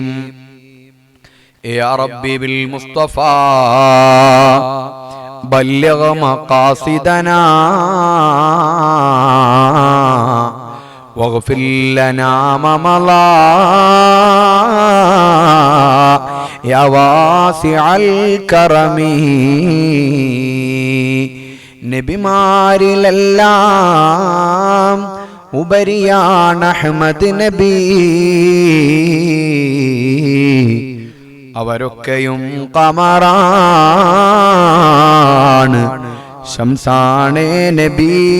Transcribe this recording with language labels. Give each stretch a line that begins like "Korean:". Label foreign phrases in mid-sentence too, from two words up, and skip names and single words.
Arabic: يا ربي بالمصطفى بلغ مقاصدنا واغفر لنا ما مضى يا واسع الكرم.
Malayalam: നബിമാരിലെല്ലാം ഉപരിയാണ് അഹ്മദ് നബി, അവരൊക്കെയും ഖമറാണ് ശംസാണേ നബി.